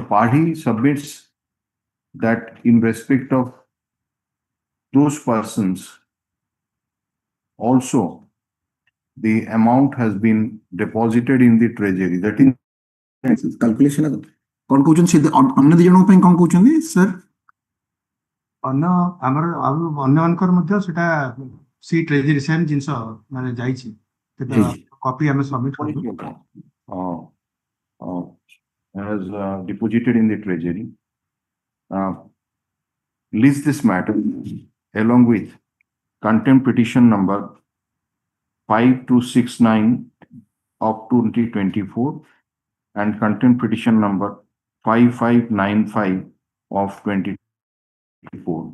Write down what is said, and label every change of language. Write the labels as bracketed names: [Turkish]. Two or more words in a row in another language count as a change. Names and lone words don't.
[English] Padhi submits that in respect of those persons, also the amount has been deposited in the treasury. That is calculation. Conclusion [Odia] अन्य ଦି ଜଣଙ୍କ ପାଇଁ କଣ କହୁଛନ୍ତି sir? अन्य ଆମର ଆଉ ଅନ୍ୟମାନଙ୍କର ମଧ୍ୟ ସେଟା [English] the treasury same [Odia] ଜିନିଷ ମାନେ ଯାଇଛି, କପି ଆମେ ସବମିଟ୍ କରିବୁ। [English] has deposited in the treasury. List this matter along with contempt petition number 5269 of 2024 and contempt petition number 5595 of 2024.